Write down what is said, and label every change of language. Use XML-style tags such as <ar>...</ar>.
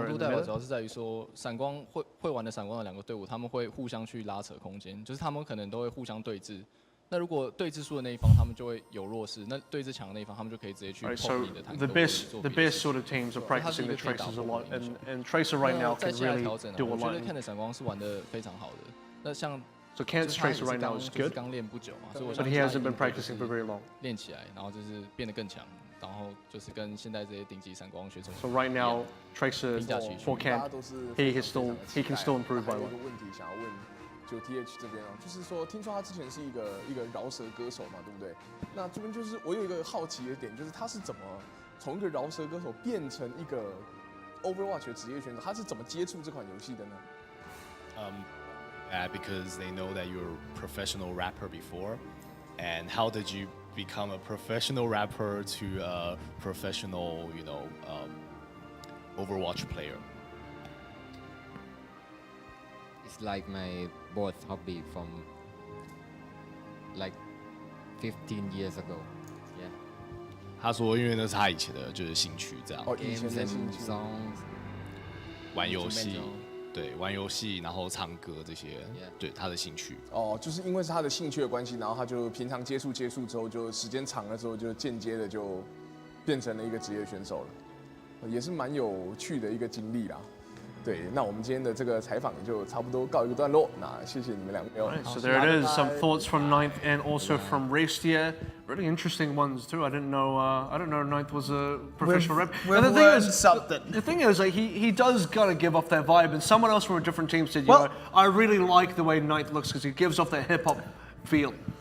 <zh>强度代表主要是在于说，闪光会玩的闪光的2个队伍，他们会互相去拉扯空间，就是他们可能都会互相对峙。那如果对峙输的那一方，他们就会有弱势；那对峙强的那一方，他们就可以直接去碰你的坦克。</zh> <en>The best sort of teams are practicing the Tracers a lot, and Tracer right now can really do a lot.</en> <zh>我觉得看的闪光是玩的非常好的。那像</zh> <en>So Kent's Tracer right now is good,</en> <zh>刚练不久嘛，所以我</zh> <en>but he hasn't been practicing for very long.</en> <zh>练起来，然后就是变得更强，然后就是跟现在这些顶级闪光选手。</zh> <en>So right now, Tracer for Kent, he can still improve by a lot.</en> <zh>有一个问题想要问，就 TH 这边哦，就是说，听说他之前是一个饶舌歌手嘛，对不对？那这边就是我有一个好奇的点，就是他是怎么从一个饶舌歌手变成一个 Overwatch 的职业选手？他是怎么接触这款游戏的呢</zh> <en>？Because they know that you're a professional rapper before, and how did you become a professional rapper to a professional, Overwatch player? It's like my both hobby from like 15 years ago. Yeah.</en> <zh>他说，因为那是他以前的就是兴趣，这样。以前的兴趣。</zh> <en>Songs.</en> <zh>玩游戏。对，玩游戏，然后唱歌这些，对他的兴趣。就是因为是他的兴趣的关系，然后他就平常接触之后，就时间长了之后，就间接的就变成了一个职业选手了，也是蛮有趣的一个经历啦。对，那我们今天的这个采访也就差不多告一个段落。那谢谢你们2位。</zh> <en>So there it is, some thoughts from Ninth and also from Restia. Really interesting ones too. I didn't know Ninth was a professional rapper. And the thing is, like, he does gotta give off that vibe. And someone else from a different team said, I really like the way Ninth looks because he gives off that hip hop feel.</en>